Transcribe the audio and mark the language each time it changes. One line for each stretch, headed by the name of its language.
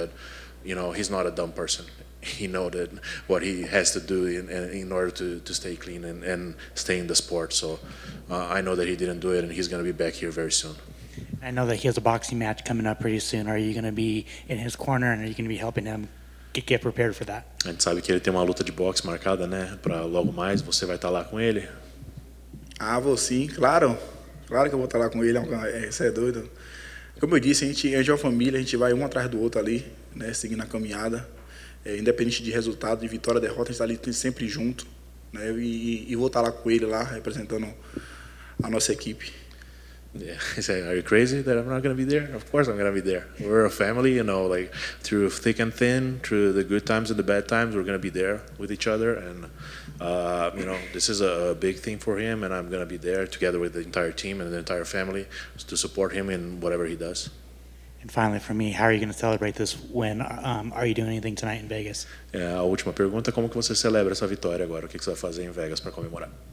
English: But you know, he's not a dumb person. He knows that what he has to do in order to stay clean and stay in the sport. So I know that he didn't do it, and he's going to be back here very soon. I know that he has a boxing match coming up pretty soon. Are you going to be in his corner, and are you going to be helping him get prepared for that?
Portuguese: A gente sabe que ele tem uma luta de boxe marcada, né, para logo mais. Você vai estar lá com ele? Vou sim, claro. Claro que eu vou estar lá com ele, você é doido. Como eu disse, a gente é uma família, a gente vai um atrás do outro ali, né, seguindo a caminhada. Independente de resultado, de vitória, derrota, a gente está ali sempre junto. Né, e vou estar lá com ele, lá, representando a nossa equipe.
English: Yeah, he said, "Are you crazy that I'm not going to be there? Of course I'm going to be there. We're a family, you know, like through thick and thin, through the good times and the bad times, we're going to be there with each other. And, you know, this is a big thing for him, and I'm going to be there together with the entire team and the entire family to support him in whatever he does." And finally, for me, how are you going to celebrate this win? Are you doing anything tonight in Vegas?
Portuguese: A última pergunta, como que você celebra essa vitória agora? O que você vai fazer em Vegas para comemorar?